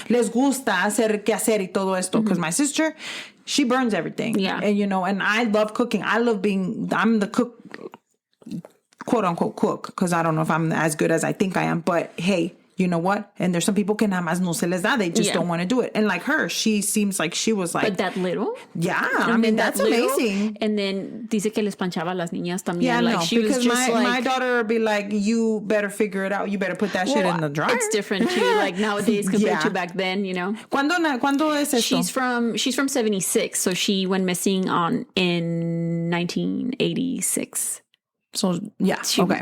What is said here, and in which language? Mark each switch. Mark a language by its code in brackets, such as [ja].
[es] Les gusta hacer que hacer y todo esto. [en] Because my sister, she burns everything. Yeah, and and I love cooking. I'm the cook, quote unquote cook. Because I don't know if I'm as good as I think I am. But hey. you know what? And there's some people que nada más no se les da. They just don't want to do it. And like her, she seems like she was like... But that little? Yeah. I mean, that's amazing. [es] And then dice que les planchaba a las niñas también. [en] Yeah, like, no, she because was just my daughter would be like, you better figure it out. You better put that shit in the dryer. It's different too, like nowadays compared to back then, you know. [es] ¿Cuándo es esto? [en] She's from 76, so she went missing in 1986. So, yeah, okay.